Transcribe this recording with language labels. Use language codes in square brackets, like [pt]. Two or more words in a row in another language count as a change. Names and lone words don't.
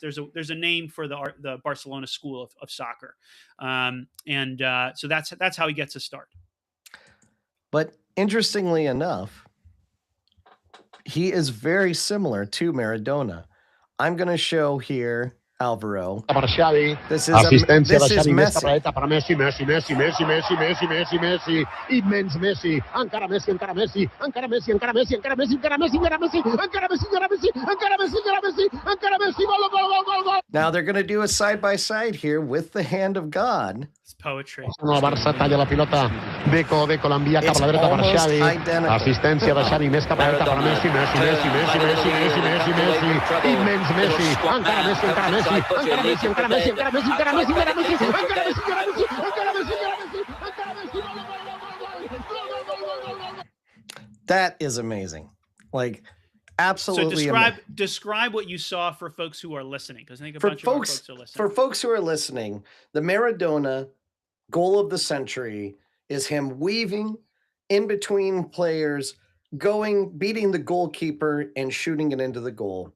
[en] There's a name for the Barcelona school of soccer, and so that's how he gets a start. But interestingly enough, he is very similar to Maradona. I'm going to show here, Alvaro. This is Messi. [ca] para Messi, Messi, Messi, Messi, Messi, Messi, Messi, Messi, immens Messi, encara Messi, encara Messi, encara Messi, encara Messi, encara Messi, encara Messi, encara Messi, encara Messi, encara Messi, encara Messi, encara Messi, encara Messi, gol, gol, gol, gol. [en] Now they're going to do a side by side here with the hand of God. It's poetry. [ca] No, Barça talla la pilota. Deco l'envia cap a la dreta per Xavi. Assistència de Xavi, més cap a la dreta per Messi, Messi, Messi, Messi, Messi, Messi, Messi, Messi, immens Messi, encara Messi, encara Messi, encara Messi, encara Messi, encara Messi, encara Messi, encara Messi, encara Messi, encara Messi, encara Messi, encara Messi, encara Messi. [en] That is amazing. Like, absolutely. So describe what you saw for folks who are listening, because I think a bunch of our folks are listening. For folks who are listening, the Maradona goal of the century is him weaving in between players, beating the goalkeeper and shooting it into the goal.